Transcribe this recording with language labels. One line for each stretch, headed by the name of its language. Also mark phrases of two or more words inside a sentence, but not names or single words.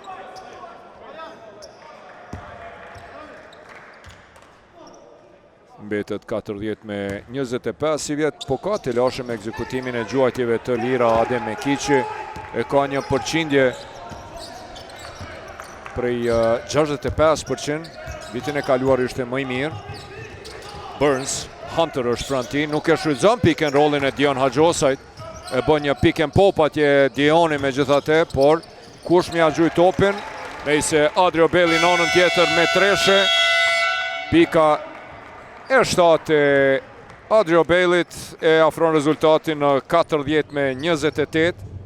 Albanian: Mbetet 40 me 25 si vjet, po ka të lashëm me ekzekutimin e gjuajtjeve të lira. Adem Mekiqi e ka një përqindje prej 65%, vitin e kaluar ishte më i mirë. Burns, Hunter është pranë tij, nuk e shfrytëzon
English: pick and rollin
Albanian: e Dion Haxhosait, e bën një
English: pick and pop
Albanian: atje Dioni megjithatë, por kush mja gjuj topin, mejse Adrio Bailey në anën tjetër me treshe, pika e 7 e Adrio Baileyt e afron rezultatin në 40 me 28.